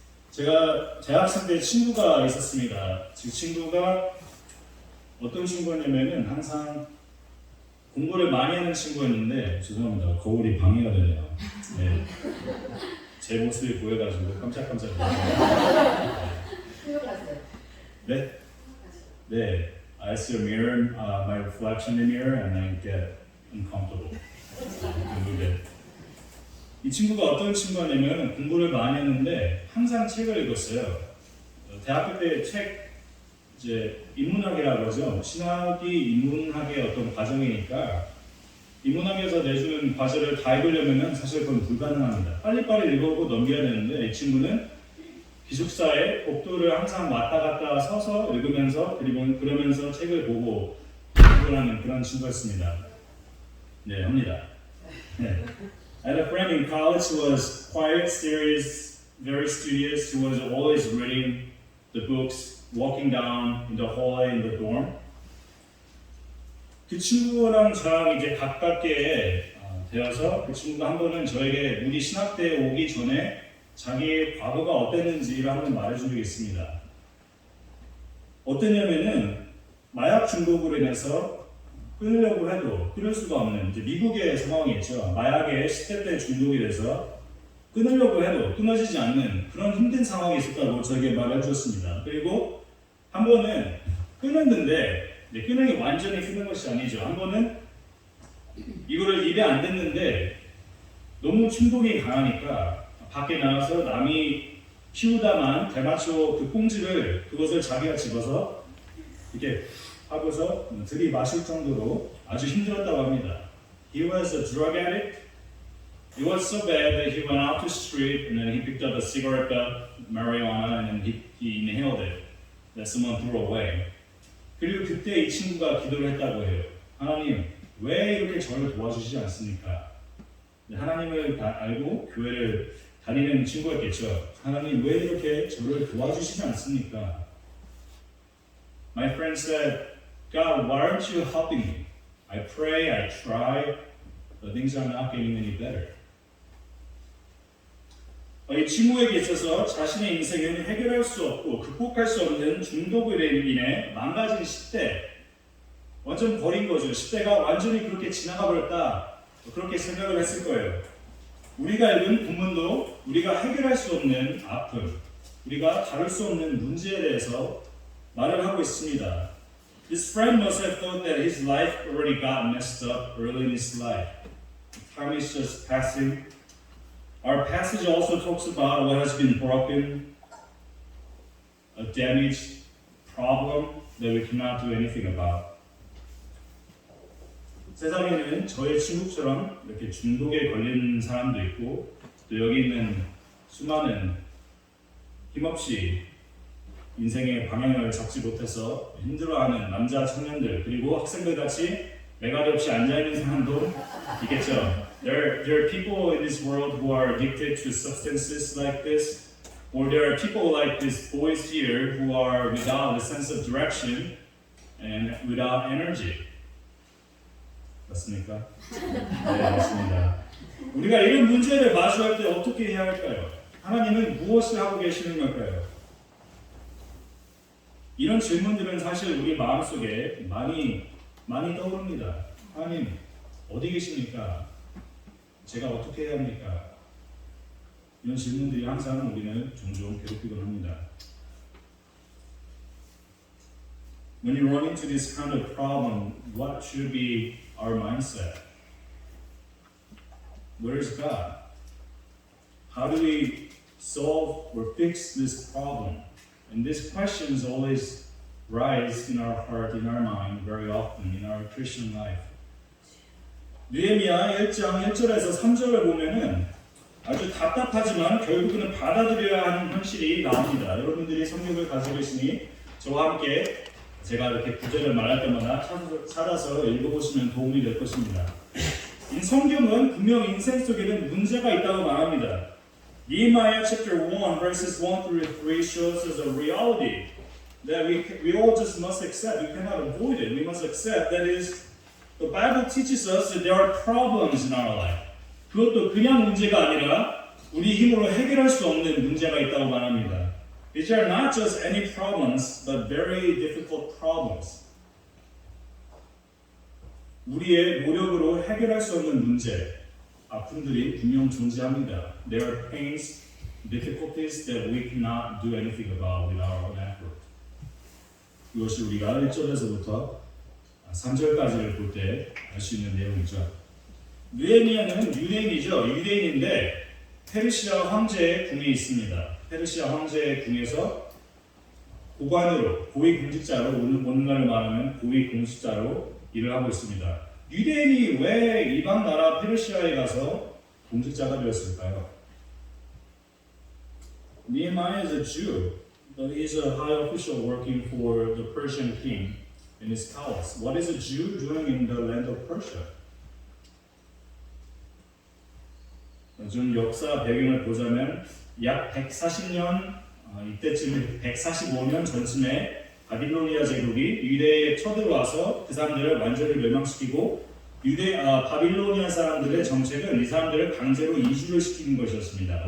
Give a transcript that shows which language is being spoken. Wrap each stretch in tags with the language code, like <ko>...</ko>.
<ko>제가 대학생 때 친구가 있었습니다. 그 친구가 어떤 친구였냐면은 항상 공부를 많이 하는 친구였는데, 죄송합니다. 거울이 방해가 되네요. 네. 제 모습이 보여가지고 깜짝깜짝 놀랐어요. 네? 네.</ko> <en>I see a mirror, my reflection in the mirror, and I get uncomfortable.</en> <ko>이 친구가 어떤 친구였냐면 공부를 많이 했는데 항상 책을 읽었어요. 대학교 때 책 이제 인문학이라고 하죠. 신학이 인문학의 어떤 과정이니까 인문학에서 내주는 과제를 다 읽으려면 사실 그건 불가능합니다. 빨리빨리 읽어보고 넘겨야 되는데 이 친구는 기숙사에 복도를 항상 왔다 갔다 서서 읽으면서 그러면서 책을 보고 공부하는 그런 친구였습니다. 네, 합니다. 네.</ko> <en>I had a friend in college who was quiet, serious, very studious, who was always reading the books, walking down in the hallway in the dorm.</en> <ko>그 친구랑 저랑 이제 가깝게 되어서 그 친구가 한 번은 저에게 우리 신학대에 오기 전에 자기의 과거가 어땠는지를 한번 말해준 적이 있습니다. 어땠냐면은 마약 중독으로 인해서 끊으려고 해도 끊을 수가 없는 이제 미국의 상황이었죠. 마약에 10대 때 중독이 돼서 끊으려고 해도 끊어지지 않는 그런 힘든 상황이 있었다고 저에게 말해 주었습니다. 그리고 한 번은 끊었는데 끊는 게 완전히 끊는 것이 아니죠. 한 번은 이거를 입에 안 댔는데 너무 충동이 강하니까 밖에 나가서 남이 피우다만 대마초 그 꽁지를 그것을 자기가 집어서 이렇게 하고서 들이마실 정도로 아주 힘들었다고 합니다.</ko> <en>He was a drug addict. It was so bad that he went out to the street and then he picked up a cigarette butt, marijuana, and then he inhaled it that someone threw away.</en> <ko>그리고 그때 이 친구가 기도를 했다고 해요. 하나님, 왜 이렇게 저를 도와주시지 않습니까? 하나님을 알고 교회를 다니는 친구였겠죠. 하나님, 왜 이렇게 저를 도와주시지 않습니까?</ko> <en>My friend said, God, why aren't you helping me? I pray, I try, but things are not getting any better.</en> <ko>이 친구에게 있어서 자신의 인생은 해결할 수 없고 극복할 수 없는 중독으로 인해 망가진 10대, 완전 버린 거죠. 10대가 완전히 그렇게 지나가 버렸다. 그렇게 생각을 했을 거예요. 우리가 읽은 본문도 우리가 해결할 수 없는 아픔, 우리가 다룰 수 없는 문제에 대해서 말을 하고 있습니다.</ko> <en>This friend must have thought that his life already got messed up early in his life. Time is just passing. Our passage also talks about what has been broken, a damaged problem that we cannot do anything about.</en> <ko>세상에는 저의 친구처럼 이렇게 중독에 걸린 사람도 있고 또 여기 있는 수많은 힘없이 인생의 방향을 잡지 못해서 힘들어하는 남자 청년들 그리고 학생들 같이 매가리 없이 앉아있는 사람도 있겠죠.</ko> <en>There are people in this world who are addicted to substances like this, or there are people like these boys here who are without a sense of direction and without energy.</en> <ko>맞습니까? 네, 맞습니다. 우리가 이런 문제를 마주할 때 어떻게 해야 할까요? 하나님은 무엇을 하고 계시는 걸까요? 이런 질문들은 사실 우리 마음속에 많이 떠오릅니다. 하나님, 어디 계십니까? 제가 어떻게 해야 합니까? 이런 질문들이 항상 우리는 종종 괴롭히곤 합니다.</ko> <en>When you run into this kind of problem, what should be our mindset? Where is God? How do we solve or fix this problem? And these questions always rise in our heart, in our mind, very often in our Christian life.</en> <ko>느헤미야 1장 1절에서 3절을 보면은 아주 답답하지만 결국은 받아들여야 하는 현실이 나옵니다. 여러분들이 성경을 가지고 계시니 저와 함께 제가 이렇게 구절을 말할 때마다 찾아서 읽어보시면 도움이 될 것입니다. 이 성경은 분명 인생 속에는 문제가 있다고 말합니다.</ko> <en>Nehemiah chapter 1 verses 1 through 3 shows us a reality that we all just must accept. We cannot avoid it. We must accept. That is, the Bible teaches us that there are problems in our life.</en> <ko>그것도 그냥 문제가 아니라 우리 힘으로 해결할 수 없는 문제가 있다고 말합니다.</ko> <en>These are not just any problems, but very difficult problems.</en> <ko>우리의 노력으로 해결할 수 없는 문제, 아픔들이 분명 존재합니다.</ko> <en>There are pains, difficulties that we cannot do anything about with our own effort.</en> <ko>이것이 우리가 1절에서부터 3절까지를 볼 때 알 수 있는 내용이죠. 느헤미야는 유대인이죠. 유대인인데 페르시아 황제의 궁에 있습니다. 페르시아 황제의 궁에서 고관으로, 고위공직자로, 오늘날로 말하면 고위공직자로 일을 하고 있습니다. 유대인이 왜 이방 나라 페르시아에 가서 공직자가 되었을까요?</ko> <en>Nehemiah is a Jew, but he is a high official working for the Persian king in his palace. What is a Jew doing in the land of Persia?</en> <ko>좀 역사 배경을 보자면 약 140년 이때쯤 145년 전쯤에 바빌로니아 제국이 유대에 쳐들어와서 그 사람들을 완전히 멸망시키고 바빌로니아 사람들의 정책은 이 사람들을 강제로 이주를 시키는 것이었습니다.</ko>